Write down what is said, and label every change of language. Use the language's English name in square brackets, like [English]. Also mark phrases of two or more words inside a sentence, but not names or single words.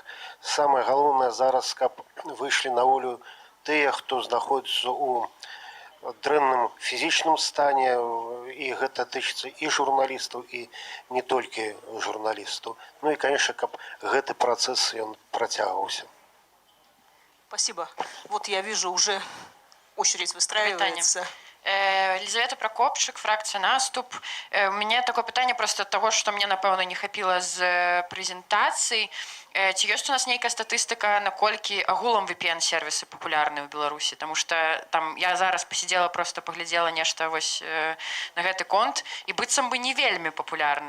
[Belarusian] Самае галоўнае зараз, каб выйшлі на волю тыя, хто знаходзіцца ў дрэнным фізічным стане, і гэта тычыцца і журналістаў, і не толькі журналістаў. Ну і, конечно, каб гэты працэс ён працягваўся. [Russian] Спасибо. Вот я вижу, уже очередь выстраивается. Елизавета Прокопчык, фракція «Наступ». [Belarusian] У мяне такое пытанне просто ад таго, што мне, напэўна, не хапіла з прэзентацый. Ці ёсць у нас нейкая статыстыка, наколькі агулам VPN-сервісы папулярны ў Беларусі? Таму што там я зараз пасидзела, просто паглядзела нешта вось на гэты конт, і быццам бы не вельмі папулярны.